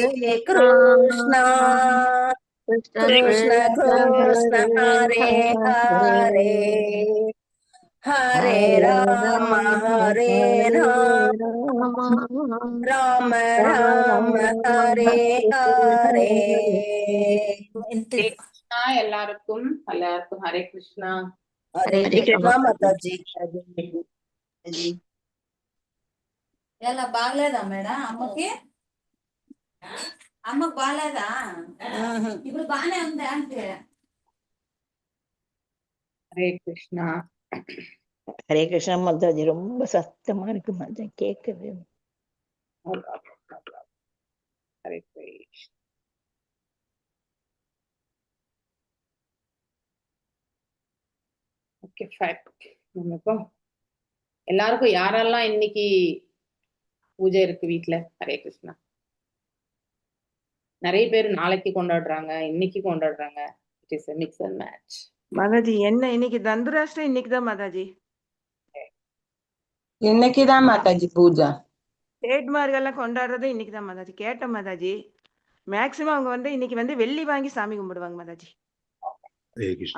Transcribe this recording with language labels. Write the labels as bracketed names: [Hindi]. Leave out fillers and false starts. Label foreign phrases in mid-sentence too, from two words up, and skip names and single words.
[Sanskrit] Hare Krishna, Krishna Krishna Krishna, Krishna Hare Hare Hare. Hare, हरे राम हरे राम राम राम हरे हरे. [Tamil] கிருஷ்ணா. எல்லாருக்கும் ஹரே கிருஷ்ணா. ஹரே கிருஷ்ணா மாதாஜி. [Telugu] ఎలా బాగలేదా మేడం అమ్మకి? అమ్మకు బాగలేదా? ఇప్పుడు బానే ఉందా అంటే? [Tamil] ஹரே கிருஷ்ணா. ஹரே கிருஷ்ணா மாதாஜி. ரொம்ப சத்தமா இருக்கு மாதாஜி, கேட்கவே. ஹரே கிருஷ்ணா. [English] okay fine. [Tamil] இப்போ எல்லாருக்கும் யாரெல்லாம் இன்னைக்கு பூஜை இருக்கு வீட்ல? ஹரே கிருஷ்ணா. நிறைய பேர் நாளைக்கு கொண்டாடுறாங்க, இன்னைக்கு கொண்டாடுறாங்க. [English] It is a mix and match. [Tamil] மாதாஜி என்ன இன்னைக்கு தந்துராஷ்டிரம் இன்னைக்குதான் மாதாஜி. இன்னைக்குதான் மாதாஜி பூஜா. சேட்மார்கள்லாம் கொண்டாடுறது இன்னைக்குதான் மாதாஜி. கேட்டேன் மாதாஜி. மேக்சிமம் அவங்க இன்னைக்கு வெள்ளி வாங்கி சாமி கும்பிடுவாங்க மாதாஜி. ஹரே கிருஷ்ணா.